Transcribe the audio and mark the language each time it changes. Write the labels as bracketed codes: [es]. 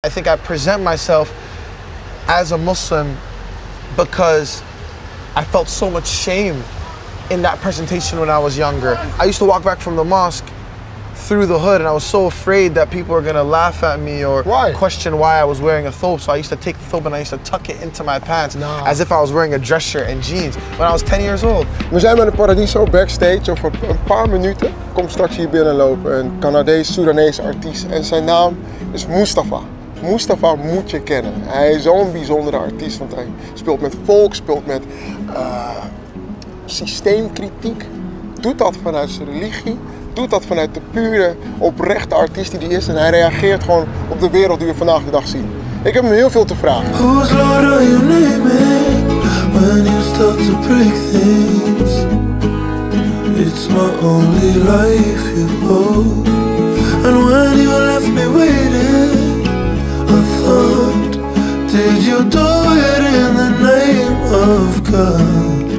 [en] I think I present myself as a Muslim because I felt so much shame in that presentation when I was younger. I used to walk back from the mosque through the hood and I was so afraid that people were gonna laugh at me or question why I was wearing a thobe. So I used to take the thobe and I used to tuck it into my pants as if I was wearing a dress shirt and jeans when I was 10 years old. [nl] We zijn met de Paradiso backstage. Over een paar minuten komt straks hier binnenlopen een Canadees-Soedanese artiest en zijn naam is Mustafa. Mustafa moet je kennen. Hij is zo'n bijzondere artiest, want hij speelt met volk, speelt met systeemkritiek, doet dat vanuit zijn religie, doet dat vanuit de pure, oprechte artiest die hij is en hij reageert gewoon op de wereld die we vandaag de dag zien. Ik heb hem heel veel te vragen. [en] Whose Lord are you naming when you start to break things? It's my only life you hold. And when you left me waiting, I thought, did you do it in the name of God?